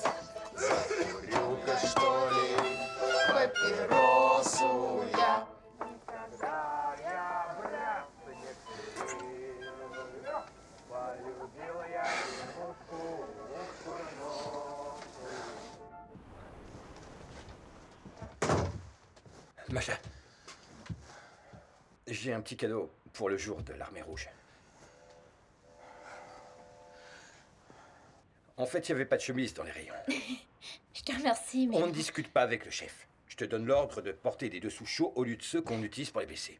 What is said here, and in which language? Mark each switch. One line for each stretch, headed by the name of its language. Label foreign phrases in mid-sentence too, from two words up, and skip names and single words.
Russian: Закурю-ка, что ли, папиросу я. Когда я браться не курил, полюбил я девушку курносую.
French: Macha, j'ai un petit cadeau pour le jour de l'armée rouge. En fait, il n'y avait pas de chemise dans les rayons. Je te remercie, mais... On ne discute pas avec le chef. Je te donne l'ordre de porter des dessous chauds au lieu de ceux qu'on utilise pour les blessés.